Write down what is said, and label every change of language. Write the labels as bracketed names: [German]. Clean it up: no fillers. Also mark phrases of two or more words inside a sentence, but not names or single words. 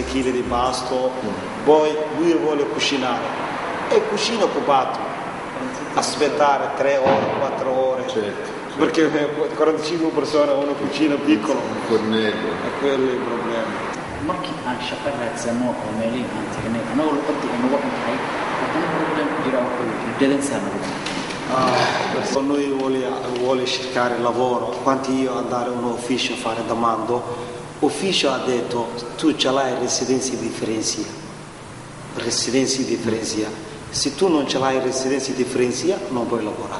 [Italian] chilo di pasto, poi lui vuole cucinare e cucina occupato, aspettare 3 ore, 4 ore, certo. Perché 45 persone una cucina piccola, un fornello, e quello è il problema. [Somali] markii aan shaqo raadsano oo meelihi aan tagnay anagoo luqadii ay nagu xuntahay haddana problem jira wuxuu dadansaa [Italian] Noi vuole cercare lavoro, quando io andare in un ufficio a fare domando, l'ufficio ha detto tu ce l'hai residenza differenzia, se tu non ce l'hai residenza differenzia non puoi lavorare.